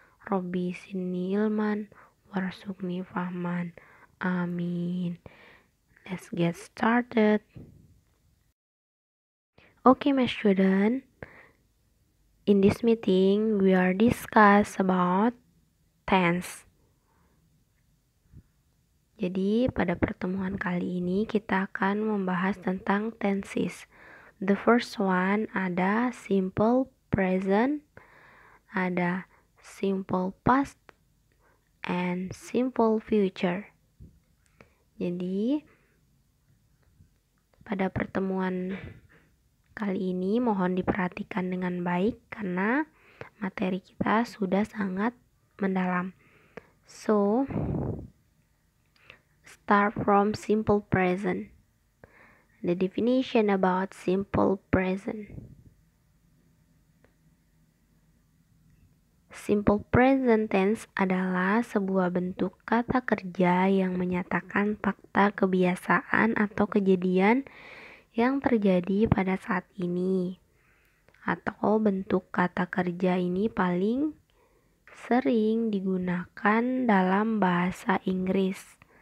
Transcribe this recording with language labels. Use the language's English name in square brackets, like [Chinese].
[Arabic] Robbi sinni ilman warzuqni fahman. Amin. [English] Let's get started. Okay, my student. In this meeting, we are discuss about tense. [Indonesian] Jadi, pada pertemuan kali ini kita akan membahas tentang tenses. [English] The first one [Indonesian] ada [English] simple present, ada simple past, and simple future. [Indonesian] Jadi, pada pertemuan kali ini mohon diperhatikan dengan baik karena materi kita sudah sangat mendalam. [English] So, start from simple present. The definition about simple present. [Indonesian] Simple present tense adalah sebuah bentuk kata kerja yang menyatakan fakta kebiasaan atau kejadian yang terjadi pada saat ini. Atau bentuk kata kerja ini paling sering digunakan dalam bahasa Inggris.